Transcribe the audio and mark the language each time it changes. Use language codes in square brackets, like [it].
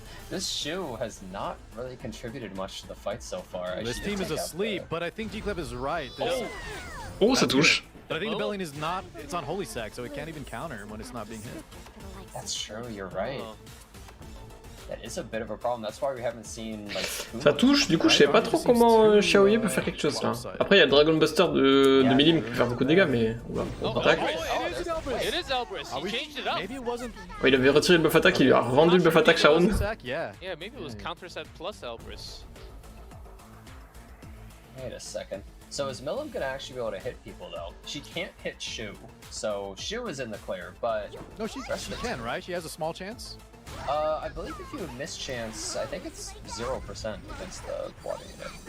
[en] This Shu has not really contributed much to the fight so far. This team is asleep, but I think G-Clip is right. [fr] Oh, ça touche. [en] But I think the Bellion is not, it's on Holy Sack, so it can't even counter when it's not being hit. That's true, you're right. Oh. That is a bit of a problem. That's why we haven't seen like. [fr] Ça touche, du coup je sais pas trop comment Xiaoye peut faire quelque chose là. Après il y a le Dragon Buster de Milim qui peut faire beaucoup de dégâts, mais oula, Oh, attaque. [en] it is Elbrus. It is Elbrus. He changed it up. Maybe it wasn't. [fr] Ouais, il avait retiré le buff attaque, il lui a revendu le buff attaque Sharon. [en] Yeah. Yeah, maybe it was counter set plus Elbrus. Wait a second. So is Milim gonna actually be able to hit people though? She can't hit Shu, so Shu is in the clear, but No, she can, right? She has a small chance. I believe if you mischance, I think it's 0% against the water unit.